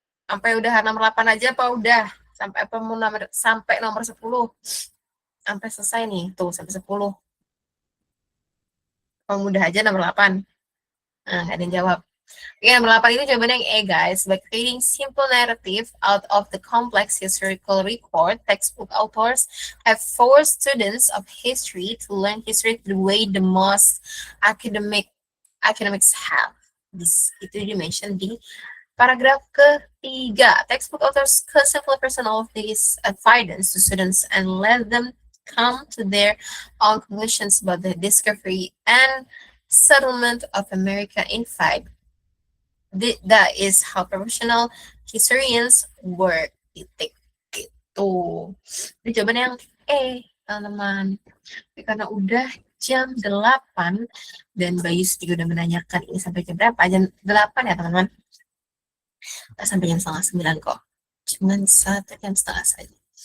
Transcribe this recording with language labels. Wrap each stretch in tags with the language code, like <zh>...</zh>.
<id>Sampai udah nomor 8 aja apa udah? Sampai apa mau sampai nomor 10? Sampai selesai nih, tuh sampai 10. Kalau mudah aja nomor 8. Nah, nggak ada yang jawab. Oke, nomor 8 itu jawabannya yang E guys.</id> <en>By creating simple narrative out of the complex historical record, textbook authors have forced students of history to learn history the way the most academics have.</en> <id>Itu di-mention di paragraf ketiga.</id> <en>Textbook authors simply present all of these findings to students and let them come to their own conclusions about the discovery and settlement of America in fact. That is how professional historians work.</en> <id>Titik gitu. Ini jawaban yang E, teman-teman. Karena udah jam 8 dan Bayu juga udah menanyakan ini sampai jam berapa? Jam 8 ya, teman-teman. Nggak sampai jam 8:30 kok. Cuman 1 jam setengah saja.</id>